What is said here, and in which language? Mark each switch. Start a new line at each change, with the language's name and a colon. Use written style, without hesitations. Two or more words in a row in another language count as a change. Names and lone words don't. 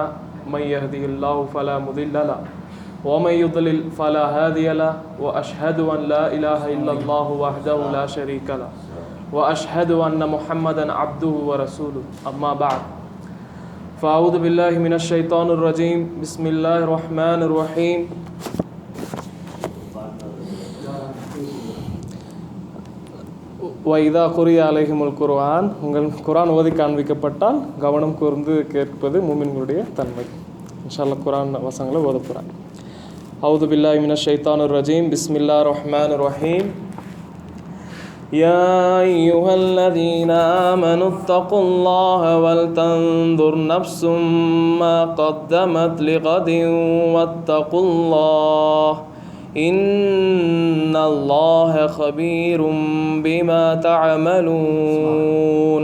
Arabic: من يهده الله فلا مضل له ومن يضلل فلا هادي له وأشهد أن لا إله إلا الله وحده لا شريك له وأشهد أن محمدا عبده ورسوله. أما بعد فأعوذ بالله من الشيطان الرجيم. بسم الله الرحمن الرحيم. وإذا قرئ عليهم القرآن
Tamil: உங்கள் குர்ஆன் ஓதி காண்பிக்கப்பட்டால் கவனம் கூர்ந்து கேட்பது மூமின்களுடைய தன்மை.
Arabic: إن شاء الله
Tamil: குர்ஆன் வசனங்களை ஓத போறேன்.
Arabic: أعوذ بالله من الشيطان الرجيم. بسم الله الرحمن الرحيم. يا أيها الذين آمنوا اتقوا الله ولتنظر نفس ما قدمت لغد واتقوا الله إن الله خبير بما تعملون.